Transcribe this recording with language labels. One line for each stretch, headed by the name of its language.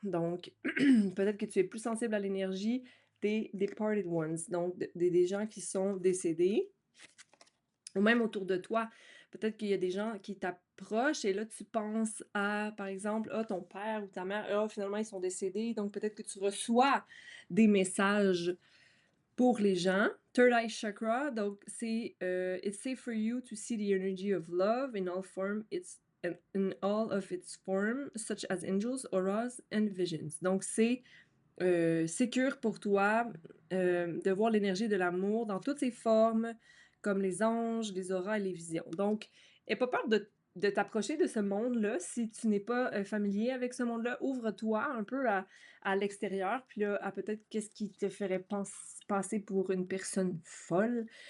French: Donc, peut-être que tu es plus sensible à l'énergie des
English: departed ones,
French: donc des gens qui sont décédés. Ou même autour de toi, peut-être qu'il y a des gens qui t'approchent et là, tu penses à, par exemple, ah, ton père ou ta mère, ah, finalement, ils sont décédés. Donc, peut-être que tu reçois des messages pour les gens.
English: Third Eye Chakra,
French: donc c'est
English: It's safe for you to see the energy of love in all of its form, such as angels, auras and visions.
French: Donc, c'est sécure pour toi de voir l'énergie de l'amour dans toutes ses formes, comme les anges, les auras et les visions. Donc, n'aie pas peur de t'approcher de ce monde-là si tu n'es pas familier avec ce monde-là. Ouvre-toi un peu à l'extérieur, puis là, à peut-être qu'est-ce qui te ferait passer pour une personne folle.